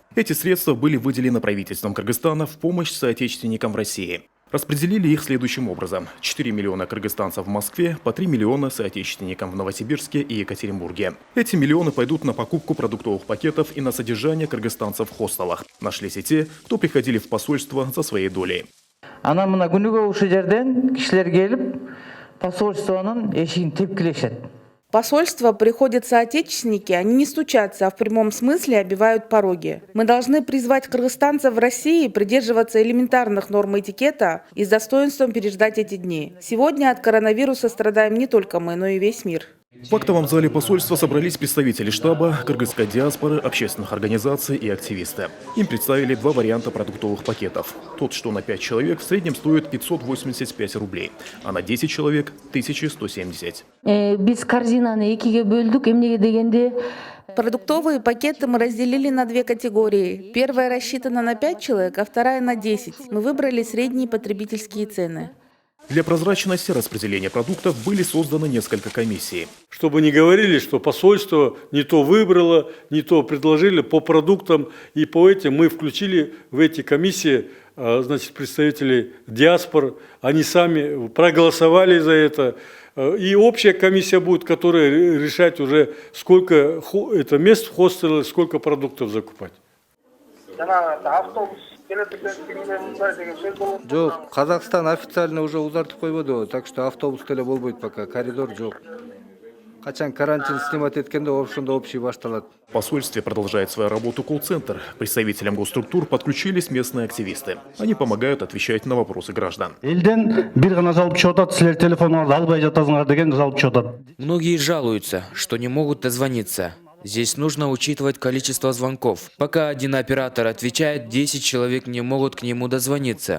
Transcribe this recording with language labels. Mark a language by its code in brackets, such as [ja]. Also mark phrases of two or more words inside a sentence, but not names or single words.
[ru] Эти средства были выделены правительством Кыргызстана в помощь соотечественникам в России. Распределили их следующим образом. 4 миллиона кыргызстанцев в Москве, по 3 миллиона соотечественникам в Новосибирске и Екатеринбурге. Эти миллионы пойдут на покупку продуктовых пакетов и на содержание кыргызстанцев в хостелах. Нашлись и те, кто приходили в посольство за своей долей. [ky] Анан мына күнүгө ушул жерден кишилер келип посольствонун эшигин тепкилешет. [ru] Посольство приходят соотечественники, они не стучатся, а в прямом смысле обивают пороги. Мы должны призвать кыргызстанцев в России придерживаться элементарных норм этикета и с достоинством переждать эти дни. Сегодня от коронавируса страдаем не только мы, но и весь мир. В актовом зале посольства собрались представители штаба, кыргызской диаспоры, общественных организаций и активисты. Им представили два варианта продуктовых пакетов. Тот, что на 5 человек, в среднем стоит 585 рублей, а на 10 человек – 1170. [ky] Биз корзинаны экиге бөлдүк, эмнеге дегенде [ru] Продуктовые пакеты мы разделили на две категории. Первая рассчитана на 5 человек, а вторая на 10. Мы выбрали средние потребительские цены. Для прозрачности распределения продуктов были созданы несколько комиссий. Чтобы не говорили, что посольство не то выбрало, не то предложили по продуктам. И по этим мы включили в эти комиссии представителей диаспор. Они сами проголосовали за это. И общая комиссия будет, которая решать уже, сколько это мест в хостеле, сколько продуктов закупать. [ky] Жок, Казакстан [ru] официально уже [ky] узартып койбоду, [ru] так что [ky] автобус деле болбойт пока, коридор жок. Качан карантин снимать эткенде ошондо общий башталат. [ru] В посольстве продолжает свою работу колл-центр. Представителям госструктур подключились местные активисты. Они помогают отвечать на вопросы граждан. Многие жалуются, что не могут дозвониться. Здесь нужно учитывать количество звонков. Пока один оператор отвечает, 10 человек не могут к нему дозвониться.